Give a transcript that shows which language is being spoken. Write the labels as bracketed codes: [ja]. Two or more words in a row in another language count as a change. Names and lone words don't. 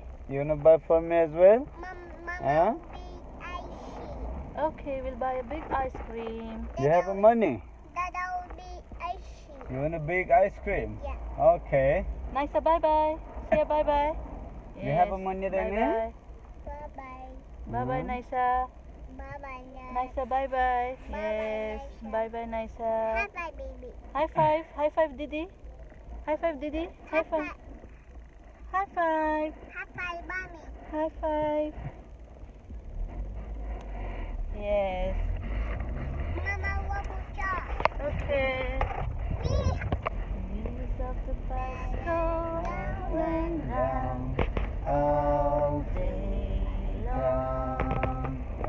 [en] You wanna buy for me as well? Mama, Huh? big icy. Okay, we'll buy a big ice cream. You have money? Dada will be icy. You want a big ice cream? Yeah. Okay. Nisa, bye-bye. Say bye-bye. You have a money then, Bye-bye. Bye-bye. Bye-bye, Nisa. Bye-bye, Nisa, bye-bye. Bye-bye, Yes. Nisa. Bye-bye, Nisa. Bye-bye, baby. High five. High five, Didi. High five, Didi. High five. High five. Bye-bye, mommy. High five. Yes. Mama, what will you? Okay. Wheels of the bus go round and round all day long.